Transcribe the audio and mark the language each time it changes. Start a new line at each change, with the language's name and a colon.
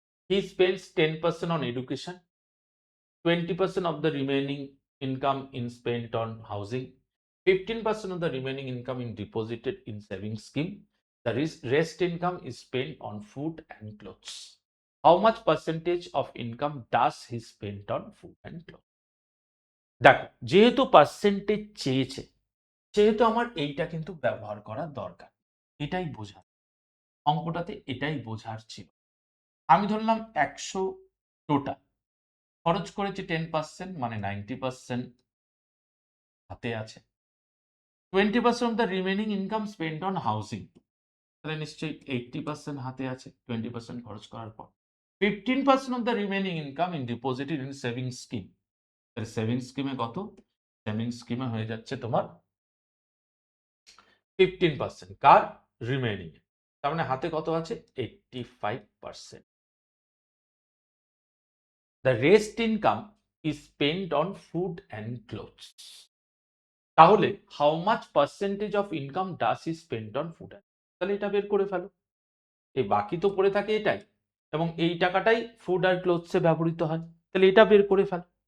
English: He spends 10% on education, 20% of the remaining income is spent on housing, 15% of the remaining income is deposited in savings scheme. The rest income is spent on food and clothes. How much percentage of income does he spend on food and clothes?
Bangla: দেখো যেহেতু percentage চেয়েছে, সেহেতু আমার এইটা কিন্তু ব্যবহার করা দরকার, এটাই বোঝা, অঙ্কটাতে এটাই বোঝার ছিল। আমি ধরলাম 100 টোটাল, খরচ করেছে 10%, মানে 90% হাতে আছে।
English: 20% of the remaining income spent on housing,
Bangla: তাহলে নিশ্চয়ই 80% হাতে আছে 20% খরচ করার পর।
English: 15% of the remaining income in deposited in saving scheme,
Bangla: তাহলে সেভিংস স্কিমে কত? সেভিংস স্কিমে হয়ে যাচ্ছে তোমার 15%, কার? রিমেইনিং। তার মানে হাতে কত আছে? 85%।
English: The rest income is spent on food and clothes.
Bangla: তাহলে
English: How much percentage of income does he spend on food?
Bangla: তাহলে এটা বের করে ফেলো। এই বাকি তো পড়ে থাকে এটাই, এবং এই টাকাটাই ফুড আর ক্লোথসে ব্যবহৃত হয়, তাহলে এটা বের করে ফেলো।